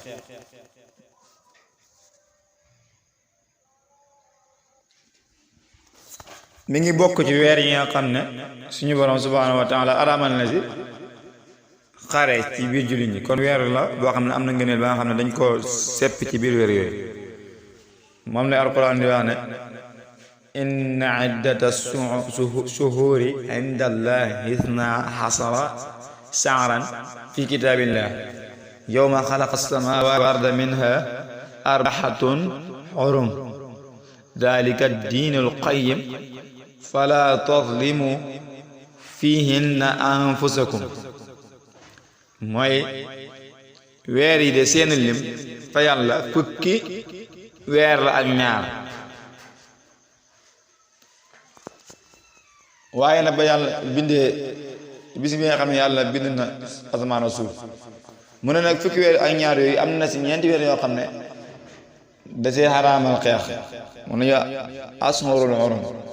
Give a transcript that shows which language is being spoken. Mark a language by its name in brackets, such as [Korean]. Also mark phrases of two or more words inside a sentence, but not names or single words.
[Wolof] mi ngi bokk ci weer yi nga xam ne suñu borom [Arabic] سبحانه وتعالى [Wolof] araamal na si xare ci biir jullit ñi, kon weer la boo xam ne am na ngëneel ba nga xam ne dañ ko sepp ci biir weer yooyu. moom lay alquran di wax ne [Arabic] إن عدة الشهور عند الله اثنا عشر شهرا في كتاب الله يوم خلق السماوات والأرض منها أربعة حرم ذلك الدين القيم فلا تظلموا فيهن أنفسكم. [Wolof] mooy weer yi de seen lim fa yàlla fukki weer la ak ñaar, waaye nag ba yàlla bindee bis bi nga xam ne yàlla bind na asamaan ak suuf mu ne nag fukki weer ak ñaar yooyu am na si ñeenti weer yoo xam ne da see xaraamal xeex, mu ne [Arabic] الأشهر الحرم.